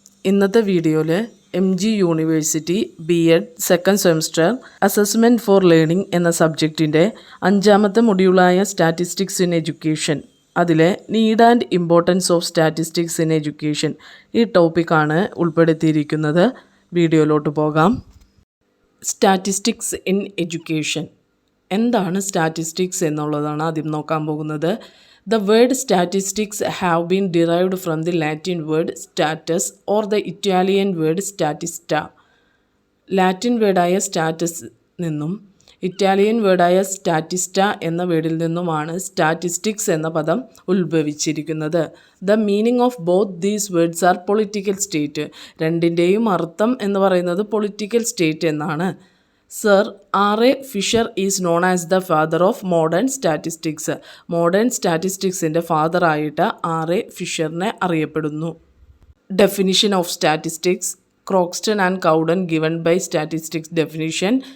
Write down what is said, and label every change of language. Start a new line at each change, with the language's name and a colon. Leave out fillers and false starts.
Malayalam: ഇന്നത്തെ വീഡിയോയിൽ MG university BEd second semester assessment for learning എന്ന സബ്ജക്റ്റിൻ്റെ 5ാമത്തെ മൊഡ്യൂളായ സ്റ്റാറ്റിസ്റ്റിക്സ് ഇൻ എഡ്യൂക്കേഷൻ, അതിലെ
English: need and importance of statistics in education
Malayalam: ഈ ടോപ്പിക്കാണ് ഉൾപ്പെടുത്തിയിരിക്കുന്നത്. വീഡിയോയിലോട്ട് പോകാം. സ്റ്റാറ്റിസ്റ്റിക്സ് ഇൻ എഡ്യൂക്കേഷൻ എന്താണ് സ്റ്റാറ്റിസ്റ്റിക്സ് എന്നുള്ളതാണ് ആദ്യം നോക്കാൻ പോകുന്നത്.
English: The word statistics have been derived from the Latin word status or the Italian word statista.
Malayalam: Latin വേർഡായ status നിന്നും ഇറ്റാലിയൻ വേർഡായ സ്റ്റാറ്റിസ്റ്റ എന്ന വേർഡിൽ നിന്നുമാണ് സ്റ്റാറ്റിസ്റ്റിക്സ് എന്ന പദം ഉത്ഭവിച്ചിരിക്കുന്നത്.
English: The meaning of both these words are political state.
Malayalam: രണ്ടിൻ്റെയും അർത്ഥം എന്ന് പറയുന്നത് പൊളിറ്റിക്കൽ സ്റ്റേറ്റ് എന്നാണ്.
English: Sir R.A. Fisher is known as the father of modern statistics.
Malayalam: Modern സ്റ്റാറ്റിസ്റ്റിക്സിൻ്റെ ഫാദറായിട്ട് R.A. ഫിഷറിനെ അറിയപ്പെടുന്നു.
English: Definition of statistics. Croxton and Cowden given by statistics definition.